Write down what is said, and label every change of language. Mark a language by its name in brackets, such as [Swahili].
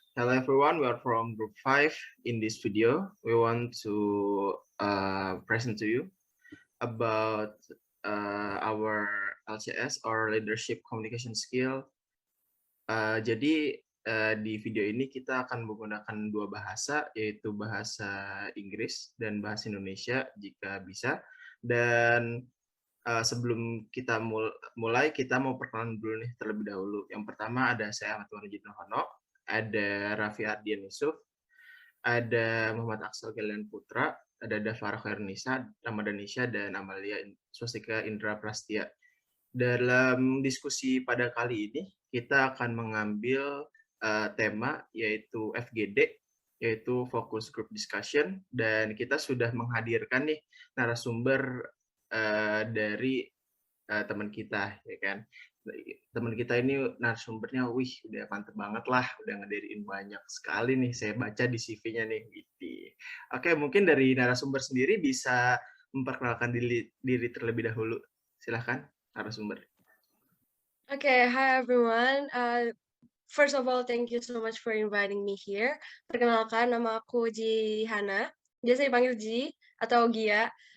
[English] Hello everyone, we are from group 5. In this video, we want to present to you about our LCS or leadership communication skill. [Indonesian] Jadi di video ini kita akan menggunakan dua bahasa, yaitu bahasa Inggris dan bahasa Indonesia jika bisa. Dan sebelum kita mulai, kita mau perkenalan dulu nih terlebih dahulu. Yang pertama ada saya Ahmad Warjid Nohono, ada Raffi Ardian Yusuf, ada Muhammad Aksel Galian Putra, ada Dafara Khairunisa, Ramadan Nisha, dan Amalia Swastika Indra Prastia. Dalam diskusi pada kali ini, kita akan mengambil tema yaitu FGD, yaitu Focus Group Discussion, dan kita sudah menghadirkan nih narasumber dari teman kita, ya kan. Teman kita ini narasumbernya, wih, udah mantep banget lah, udah ngediriin banyak sekali nih, saya baca di CV-nya nih. Gitu. Oke, mungkin dari narasumber sendiri bisa memperkenalkan diri terlebih dahulu. Silahkan, narasumber. [English] Okay, hi everyone. First of all, thank you so much for inviting me here. [Indonesian] Perkenalkan, nama aku Ji Hana. Biasa dipanggil Ji atau Gia.